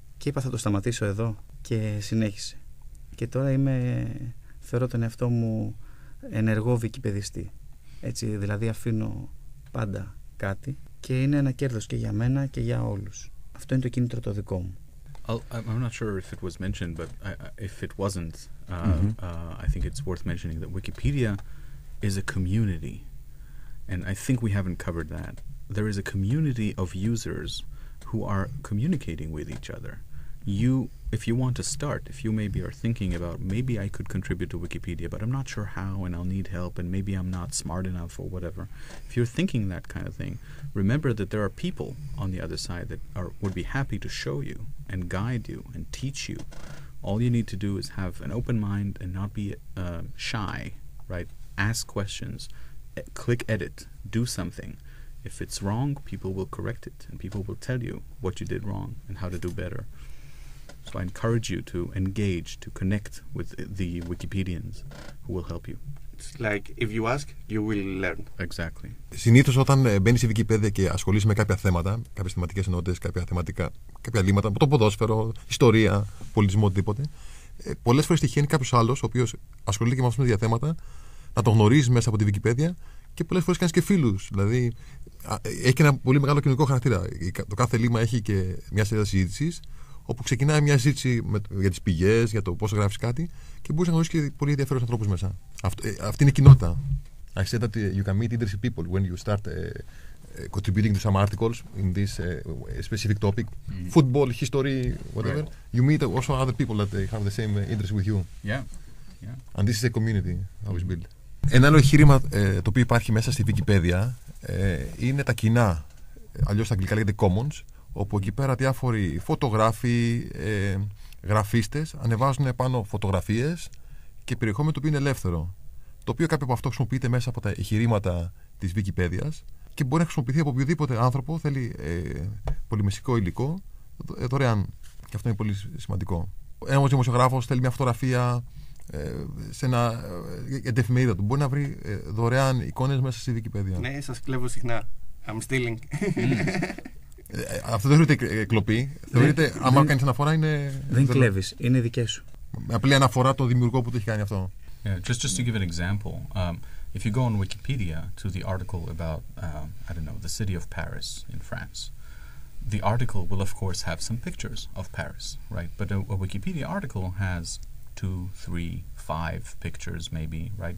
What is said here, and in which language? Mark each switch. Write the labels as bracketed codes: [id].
[el] Και είπα, θα το σταματήσω εδώ, και συνέχισε. Και τώρα θεωρώ τον εαυτό μου ενεργό βικιπεδιστή. Έτσι, δηλαδή αφήνω πάντα κάτι και είναι ένα κέρδος και για μένα και για όλους. Αυτό είναι το κίνητρο το δικό μου. [en] I'm not sure if it was mentioned, but if it wasn't, I think it's worth mentioning that Wikipedia is a community. And I think we haven't covered that. There is a community of users who are communicating with each other. if you want to start, if you maybe are thinking about maybe I could contribute to Wikipedia, but I'm not sure how and I'll need help and maybe I'm not smart enough or whatever. If you're thinking that kind of thing, remember that there are people on the other side that would be happy to show you and guide you and teach you. All you need to do is have an open mind and not be shy, right? Ask questions, click edit, do something. If it's wrong, people will correct it and people will tell you what you did wrong and how to do better. So I encourage you to engage, to connect with the Wikipedians who will help you. It's like if you ask, you will learn. Exactly. [el] Συνήθως όταν μπαίνεις στη Wikipedia και ασχολείσαι με κάποια θέματα, κάποιες θεματικές ενότητες, κάποια λύματα, το ποδόσφαιρο, ιστορία, πολιτισμό, οτιδήποτε, πολλές φορές τυχαίνει κάποιος άλλος, ο οποίος ασχολείται και με αυτά τα θέματα, να τον γνωρίζεις μέσα από τη Wikipedia και πολλές φορές κάνεις και φίλους. Δηλαδή, έχει και ένα πολύ μεγάλο κοινωνικό χαρακτήρα. Το κάθε λύμα έχει και μια σειρά συζήτησης, όπου ξεκινάει μια συζήτηση για τις πηγές, για το πώς γράφεις κάτι και μπορείς να γνωρίσεις και πολύ ενδιαφέροντες ανθρώπους μέσα. Αυτή είναι η κοινότητα. [en] I said that you can meet interesting people when you start contributing to some articles in this specific topic, football, history, whatever. Right. You meet also other people that have the same interest with you. Yeah. And this is a community how it's built. [el] Ένα άλλο εγχείρημα το οποίο υπάρχει μέσα στη Wikipedia είναι τα κοινά, αλλιώς στα αγγλικά λέγεται commons, όπου εκεί πέρα διάφοροι φωτογράφοι, γραφίστες ανεβάζουν πάνω φωτογραφίες και περιεχόμενο το οποίο είναι ελεύθερο. Το οποίο κάποιο από αυτό χρησιμοποιείται μέσα από τα εγχειρήματα της Wikipedia και μπορεί να χρησιμοποιηθεί από οποιοδήποτε άνθρωπο θέλει πολυμεσικό υλικό δωρεάν. Και αυτό είναι πολύ σημαντικό. Ένας δημοσιογράφος θέλει μια φωτογραφία σε ένα εφημερίδα του. Μπορεί να βρει δωρεάν εικόνες μέσα στη Wikipedia. Ναι, σας κλέβω συχνά. [en] I'm stealing. [el] Αυτό δεν θεωρείται κλοπή. Θεωρείται, άμα κάνεις αναφορά, είναι. Δεν κλέβεις, είναι δικές σου. Απλή αναφορά το δημιουργό που το έχει κάνει αυτό. [en] Yeah, just to give an example, if you go on Wikipedia to the article about, I don't know, the city of Paris in France, the article will of course have some pictures of Paris, right? But a Wikipedia article has 2, 3, 5 pictures maybe, right?